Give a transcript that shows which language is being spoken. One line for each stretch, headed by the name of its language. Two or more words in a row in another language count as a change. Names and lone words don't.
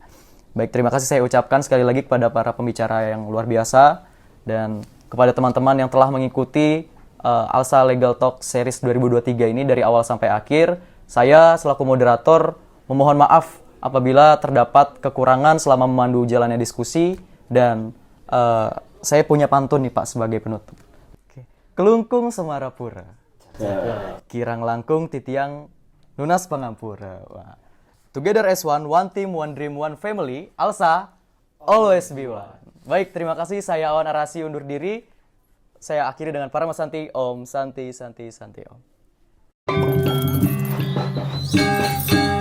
Indonesian: Baik, terima kasih saya ucapkan sekali lagi kepada para pembicara yang luar biasa dan kepada teman-teman yang telah mengikuti ALSA Legal Talk Series 2023 ini dari awal sampai akhir. Saya selaku moderator memohon maaf apabila terdapat kekurangan selama memandu jalannya diskusi dan saya punya pantun nih Pak sebagai penutup. Oke.
Balinese: Kelungkung Semarapura, kirang langkung titiang nunas pangampura.
Indonesian: Wah.
English: Together as one team, one dream, one family, ALSA, always be one.
Indonesian: Baik, terima kasih. Saya Awan Arasi undur diri. Saya akhiri dengan Parama Santi,
Sanskrit: Om Santi, Santi, Santi, Om.